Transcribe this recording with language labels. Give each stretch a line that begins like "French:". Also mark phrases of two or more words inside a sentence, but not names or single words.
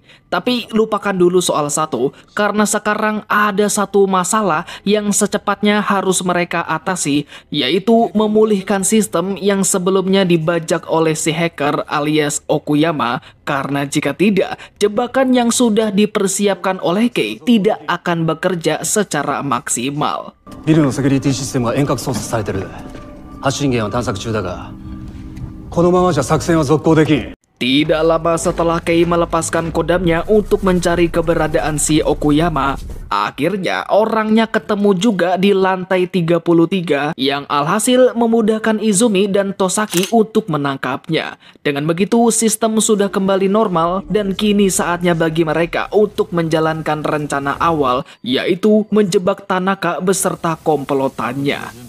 Indonesian: Tapi lupakan dulu soal Sato, karena sekarang ada satu masalah yang secepatnya harus mereka atasi, yaitu memulihkan sistem yang sebelumnya dibajak oleh si hacker alias Okuyama. Karena jika tidak, jebakan yang sudah dipersiapkan oleh Kei tidak akan bekerja secara maksimal.
Japanese: ビルのセキュリティシステムは遠隔操作されてる。発信源は探索中だが、このままじゃ作戦は続行できん。
Indonesian: Tidak lama setelah Kei melepaskan kodamnya untuk mencari keberadaan si Okuyama, akhirnya orangnya ketemu juga di lantai 33 yang alhasil memudahkan Izumi dan Tosaki untuk menangkapnya. Dengan begitu, sistem sudah kembali normal dan kini saatnya bagi mereka untuk menjalankan rencana awal, yaitu menjebak Tanaka beserta komplotannya.